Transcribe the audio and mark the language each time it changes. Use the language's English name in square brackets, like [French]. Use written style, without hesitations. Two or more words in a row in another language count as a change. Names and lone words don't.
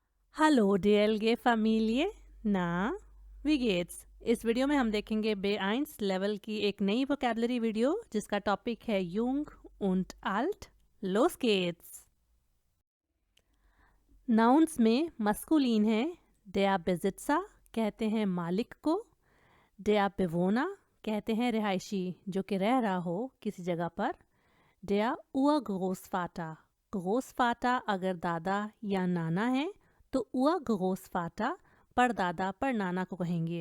[German] Hallo DLG Familie, na, wie geht's? [Hindi] इस वीडियो में हम देखेंगे B1 लेवल की एक नई वोकेबलरी वीडियो जिसका टॉपिक है [German] Jung und alt. Los geht's! [Hindi] नाउन्स में मस्कुलिन है [German] der Besitzer [Hindi] कहते हैं मालिक को, [German] der Bewohner [Hindi] कहते हैं रिहायशी जो कि रह रहा हो किसी जगह पर, [German] der Urgroßvater [Hindi] ग्रोसफाटा अगर दादा या नाना है तो Urgroßvater परदादा पर नाना को कहेंगे।